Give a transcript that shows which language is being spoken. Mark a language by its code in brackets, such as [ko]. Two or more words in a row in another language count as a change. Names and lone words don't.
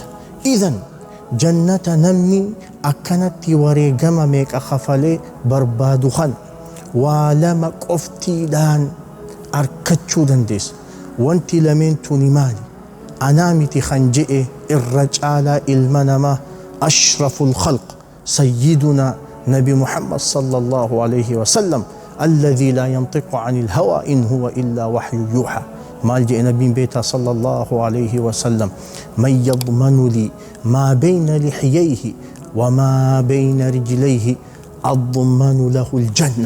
[om] Idan jannata namni akkanatti wareegama meeqa kafalee barbaadu kan waa lama qoftiidhaan arkachuu dandeessa. wanti lameen tuni maali? anaa miti kan je'e irra caalaa ilma namaa [ar] أشرف الخلق سيدنا نبي محمد صلى الله عليه وسلم الذي لا ينطق عن الهوى إن هو إلا وحي يوحى. مال جاء نبي بيتا صلى الله عليه وسلم من يضمن لي ما بين لحييه وما بين رجليه أضمن له الجنة.